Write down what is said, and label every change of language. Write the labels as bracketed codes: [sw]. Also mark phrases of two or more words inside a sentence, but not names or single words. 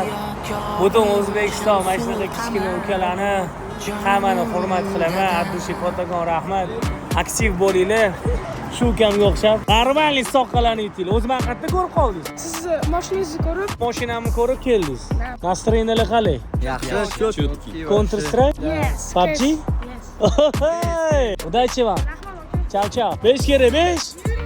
[uz] Butun O'zbekiston mana shunaqa kichkina ukalarni hammani hurmat qilaman. Abdushi kattakon rahmat. Aktiv bo'linglar. Shu ukamga o'xshab, normalniy soqqalarni yutinglar. O'zim qayerda ko'rib qoldingiz? Siz mashinangizni ko'rib, Mashinamni ko'rib keldingiz. Настроениyalar qalay? Yaxshi, chotki. Counter Strike? yes. PUBG? Yes. [ru] Удачи вам. [uz] Rahmat aka. [it] Ciao ciao. [uz] 5 kere 5.